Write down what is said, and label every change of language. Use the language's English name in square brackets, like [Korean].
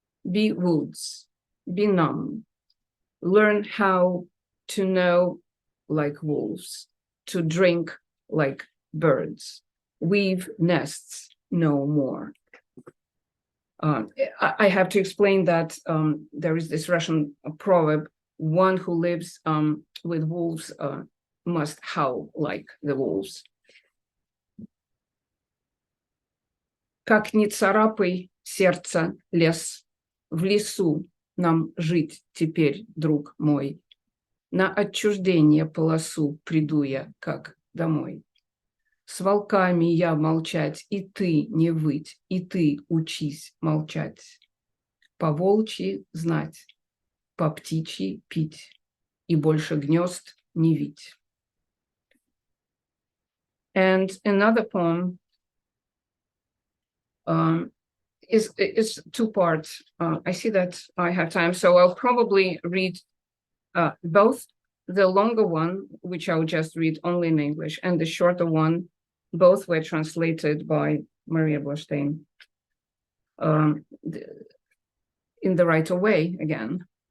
[English] Be woods, be numb. Learn how to know like wolves, to drink like birds, weave nests no more. I have to explain that there is this Russian proverb, one who lives with wolves must howl like the wolves. [Russian] Как не царапай сердце лес, в лесу нам жить теперь, друг мой. На отчуждение полосу приду я, как домой. С волками я молчать, и ты не выть, и ты учись молчать. По волчьи знать, по птичьи пить, и больше гнезд не вить. [English] And another poem is two parts. I see that I have time, so I'll probably read both the longer one, which I'll just read only in English, and the shorter one, both were translated by Maria Blastein in the right way again.